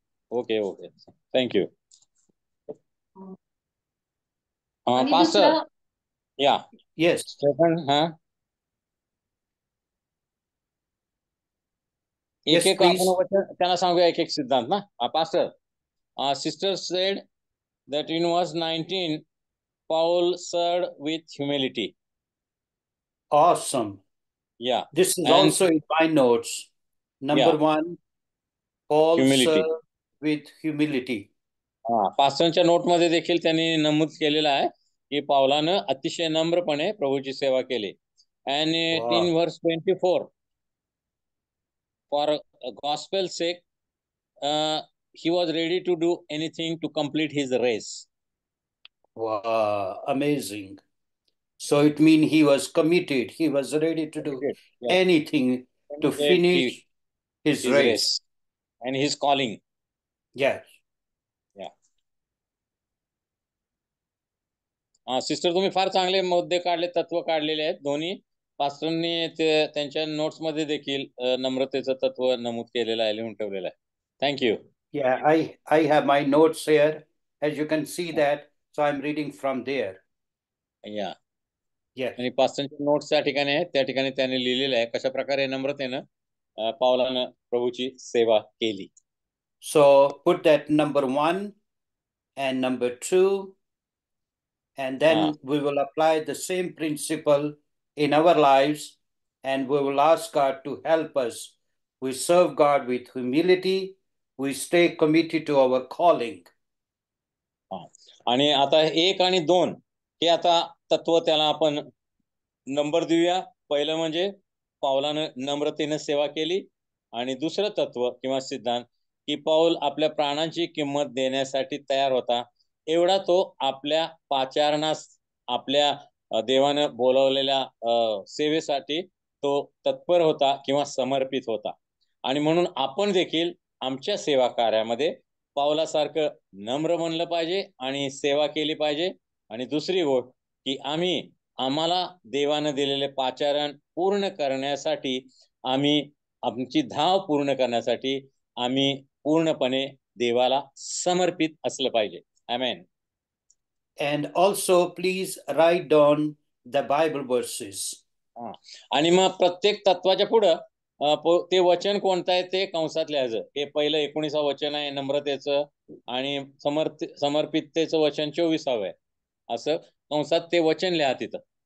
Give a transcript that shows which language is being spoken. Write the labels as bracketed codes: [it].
[en] Okay okay, thank you. [mr] Pastor या. [en] Yes. Second. [mr] एक एक आपण वचन त्यांना सांगूया, एक एक सिद्धांत ना. [en] Pastor, sister said that in verse 19 Paul served with humility. Awesome. Yeah. This is also in my notes. Number 1, Paul served with humility. [mr] पास्टरच्या note मध्ये देखील त्यांनी नमूद केलेलं आहे की पावलानं अतिशय नम्रपणे प्रभूची सेवा केली. [en] And in verse 24, for gospel's sake, he was ready to do anything to complete his race. Wow, amazing. So it means he was committed. He was ready to do anything to finish his race. And his calling. Yes. Yeah. [mr] Sister, तुम्ही फार चांगले मुद्दे काढले, तत्व काढलेले आहेत. दोन्ही पास्टरनी त्यांच्या नोट्स मध्ये देखील नम्रतेचं तत्व नमूद केलेलं आहे, लिहून ठेवलेलं आहे. [en] Thank you. Yeah, I have my notes here. As you can see that, so I'm reading from there. Yeah. Yes. [mr] आणि पास्टरच्या नोट्स त्या ठिकाणी आहेत, त्या ठिकाणी त्यांनी लिहिलेलं आहे कशा प्रकारे नम्रतेनं पावलानं प्रभूची सेवा केली. [en] So put that number 1 and number 2, and then we will apply the same principle in our lives, and we will ask God to help us. We serve God with humility. We stay committed to our calling. [mr] आणि आता 1 आणि 2 हे आता तत्व त्याला आपण number देऊया. पहिलं म्हणजे पावलानं नम्रतेनं सेवा केली. आणि दुसरं तत्व किंवा सिद्धांत की पाऊल आपल्या प्राणांची किंमत देण्यासाठी तयार होता. एवढा तो आपल्या पाचारणास, आपल्या देवानं बोलावलेल्या सेवेसाठी तो तत्पर होता किंवा समर्पित होता. आणि म्हणून आपण देखील आमच्या सेवा कार्यामध्ये पावलासारखं नम्र बनलं पाहिजे आणि सेवा केली पाहिजे. आणि दुसरी गोष्ट की आम्हाला देवानं दिलेले पाचारण पूर्ण करण्यासाठी, आमची धाव पूर्ण करण्यासाठी आम्ही पूर्णपणे देवाला समर्पित असलं पाहिजे. आमेन. [en] And also please write down the Bible verses. [mr] आणि मग प्रत्येक तत्वाच्या पुढं ते वचन कोणतं आहे ते कंसात लिहायचं. हे पहिलं 19व वचन आहे नम्रतेचं, आणि समर्पिततेचं वचन 24व आहे. असं कंसात ते वचन लिहा तिथं.